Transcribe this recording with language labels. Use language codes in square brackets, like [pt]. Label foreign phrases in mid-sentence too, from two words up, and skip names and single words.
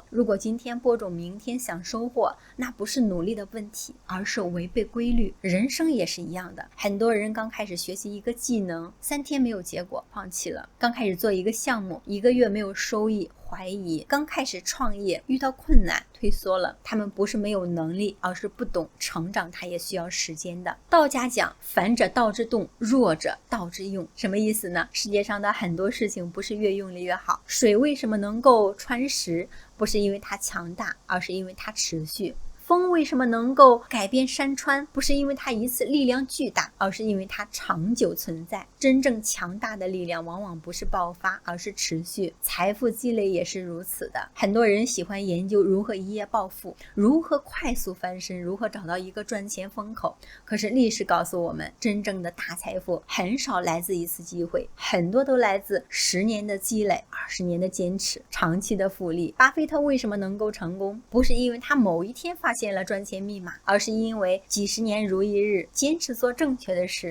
[zh] 如果今天播種，明天想收穫，那不是努力的問題，而是違背規律。人生也是一樣的，很多人剛開始學習一個技能，3天沒有結果，放棄了；剛開始做一個項目，1個月沒有收益，懷疑；剛開始創業，遇到困難，退縮了。他們不是沒有能力，而是不懂成長，它也需要時間的。道家講，凡者道之動，弱者道之用。什麼意思呢？世界上的很多事情不是越用力越好。水為什麼能夠穿石？不是因為它強大，而是因為它持續。風為什麼能夠改變山川？不是因為它一次力量巨大，而是因為它長久存在。真正強大的力量往往不是爆發，而是持續。財富積累也是如此的。很多人喜歡研究如何一夜暴富，如何快速翻身，如何找到一個賺錢風口。可是歷史告訴我們，真正的大財富很少來自一次機會，很多都來自10年的積累，20年的堅持，長期的複利。巴菲特為什麼能夠成功？不是因為他某一天發現了賺錢密碼，而是因為幾十年如一日堅持做正確的事。